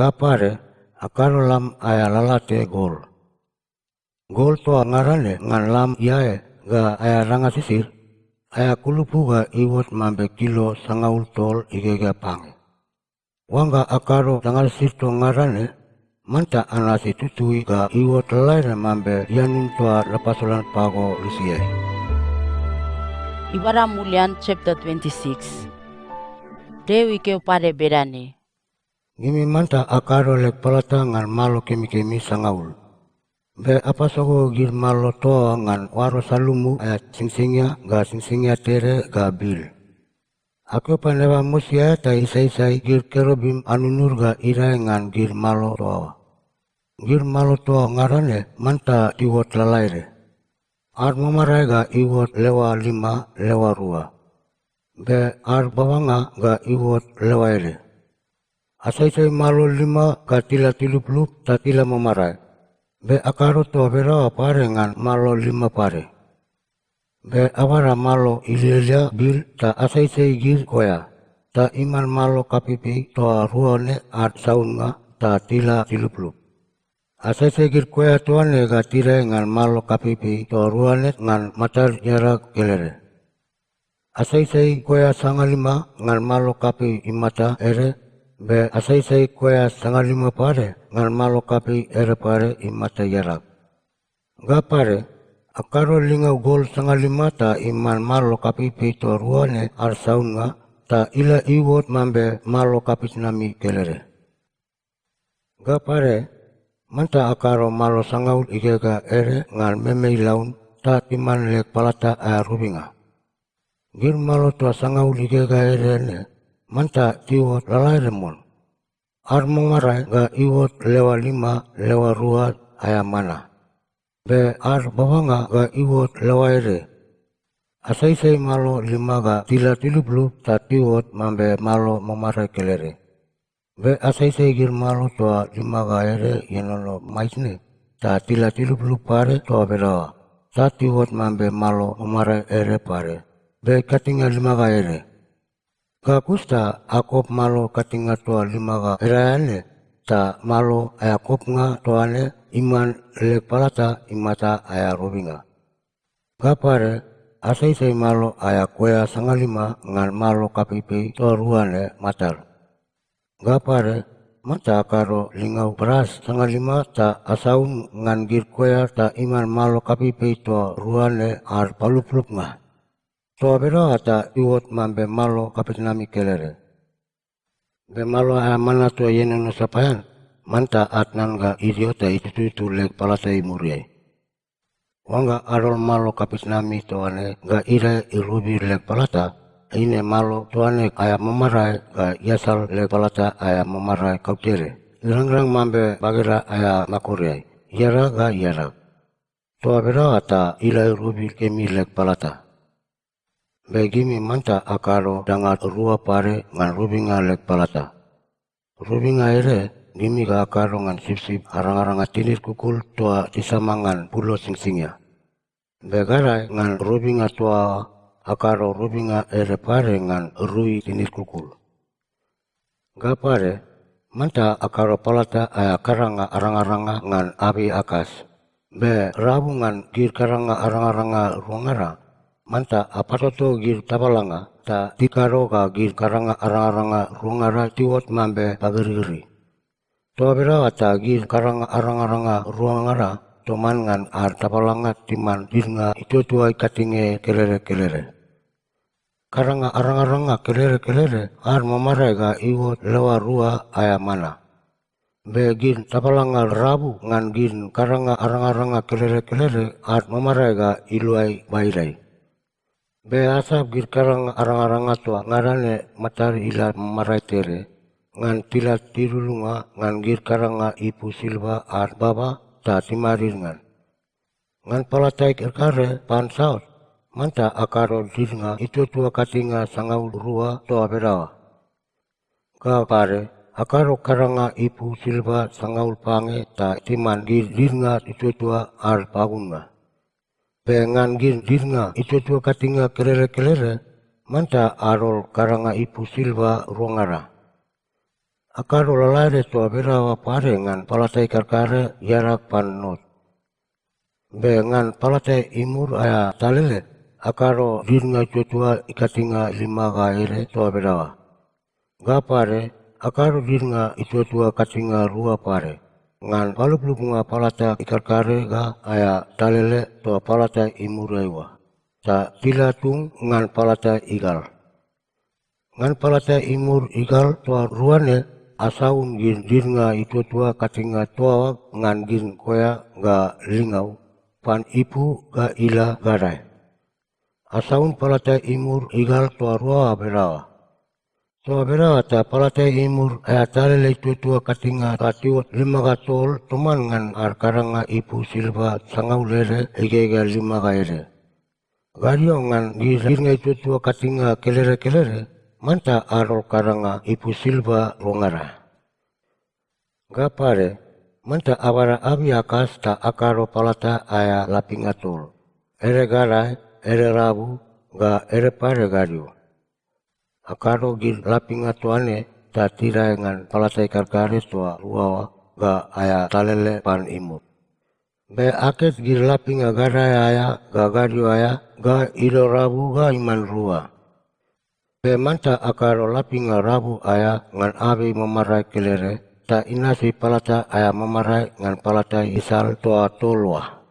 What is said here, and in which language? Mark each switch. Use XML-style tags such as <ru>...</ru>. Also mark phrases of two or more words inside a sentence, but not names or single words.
<kvc>Ga pare akaro lam aya lalate gol. Gol toa ngarane ngan lam iae ga aya ranga sisir, aya kulupu ga iwot mambe kilo sangaul tol igega pange. Wanga akaro tangal sirto ngarane, manta anasi tutui ga iwot laire mambe yanin toa lepasolan pago lusie. Ibara Mulian chapter 26. Dewi keo pare berane. Gimi manta akaro lek palata ngan malo kemi-kemi sangaul. Be apa sogo gir malo toa ngan waro salumu aya singsingya tere ga bil. Aku panewa musia ta isai gir kerubim anunur ga irai ngan gir malo toa. Gir malo toa ngarane manta iwot lalaire. Ar mamarai ga iwot lewa 5 lewa 2. Be ar bawanga ga iwot lewa ere. Asai malo 5 ga tila 30 ta tila mamarai. Be akaro toa berawa pare ngan malo 5 pare. Be awara malo ililia bil ta asai gir koya. Ta iman malo kapipi toa ruane ar saunga ta tila 30. Asai gir koya tuane ga tirai ngan malo kapipi toa ruane ngan matar jarak kelere. Asai koya 5 ngan malo kapi imata ere. Be asai koya 5 pare ngan malo kapi ere pare imata jarak. Ga pare akaro lingau gol 5 ta iman malo kapipi toa ruane ar saunga ta ila iwot mambe malo kapi nami kelere. Ga pare manta akaro malo sangaul igega ere ngan memei laun ta timan lek palata aya rubinga. Gir malo toa sangaul igega ere ne manta tiwot lalaire mon. Ar mamarai ga iwot lewa 5 lewa 2 aya mana. Be ar bawanga ga iwot lewa ere. Asai malo 5 ga tila 30 ta tiwot mambe malo mamarai kelere. Be asai gir malo toa 5 ga ere yenono maisne ta tila 30 pare toa berawa. Ta tiwot mambe malo mamarai ere pare. Be katinga 5 ga ere. Ga kusta akop malo katinga toa 5 ga erane ta malo aya kopnga toane iman lek palata imata aya robinga. Ga pare asai malo aya koya 5 ngan malo kapipi toa ruane matar. Ga pare mata akaro lingau beras 5 ta asaun ngan gir koya ta iman malo kapipi toa ruane ar paluplup nga. Toa berawa ta iwot mambe malo kapit nami kelere. Be malo aya mana toa yenono sapayan, manta atnan ga idiota itu lek palata imuriai. Wanga arol malo kapit nami toane ga ire irubi lek palata, ine malo toane aya mamarai ga yasal lek palata aya mamarai kautere. Irang mambe bagira aya makuriai, yara ga yara. Toa berawa ta ila irubi kemi lek palata. Begimi manta akaro dangat 2 pare ngan rubinga lek palata. Rubinga ere gimi ga akaro ngan sip arang-aranga tinir kukul toa tisamangan pulo singsingya. Begarai ngan rubinga toa akaro rubinga ere pare ngan rui tinir kukul. Ga pare manta akaro palata aya karanga arang-aranga ngan abi akas. Be rabu ngan gir karanga arang-aranga ruangara. Manta apatoto gir tabalanga ta tikaro ga gir karanga arang-aranga ruangara tiwot mambe pagiri-giri. Toa berawa ta gir karanga arang-aranga ruangara toman ngan ar tabalanga timan dirnga itu tuai katinge kelere. Karanga arang-aranga kelere ar mamarai ga iwot lewa 2 aya mana. Be gir tabalanga rabu ngan gir karanga arang-aranga kelere ar mamarai ga iluai bairai. Be asap gir karang arang-aranga toa ngarane matari ila mamarai tere ngan tila tirulunga ngan gir karanga ipu silva ar baba ta timarir ngan palatai kerkare pan saut manta akaro dirnga itu tua katinga sangaul 2 toa berawa. Ga pare akaro karanga ipu silva sangaul pange ta timan gir dirnga itu tua ar pagunga. Pengan gir dirnga itu tua katinga kelere manta arol karanga ipu silva ruangara. Akaro lalare toa berawa pare ngan palatai karkare yarak pan not. Be ngan palatai imur aya talele, akaro dirnga tutua ikatinga lima ga ere toa berawa. Ga pare, akaro dirnga itutua katinga rua pare. Ngan palup nga palata ikarkare ga aya talele toa palata imur ewa. Ta tilatung ngan palata igal. Ngan palata imur igal toa ruane asaun gin dirnga itutua katinga toa ngan gin koya ga lingau pan ipu ga ila garai. Asaun palata imur igal toa rua berawa. Toa berawa ta palata imur aya talele itutua katinga katiwat lima ga tol toman ngan karanga ipu silva sangau lere ege ga lima ga ere. Gario ngan dirnga itutua katinga kelere manta arol karanga ipu silva rongara. Gapare, manta abara abi akas ta akaro palata aya lapinga tol. Ere garai, ere rabu, ga ere pare gario. Akaro gir lapinga toane ta tirai ngan palata ikarkare toa ruawa ga aya talele pan imut. Be aket gir lapinga garai aya ga gario aya ga iro rabu ga iman rua. Be manta akaro lapinga rabu aya ngan abi memarai kelere, ta inasi palata aya memarai ngan palata isal toa tolwa.</kvc>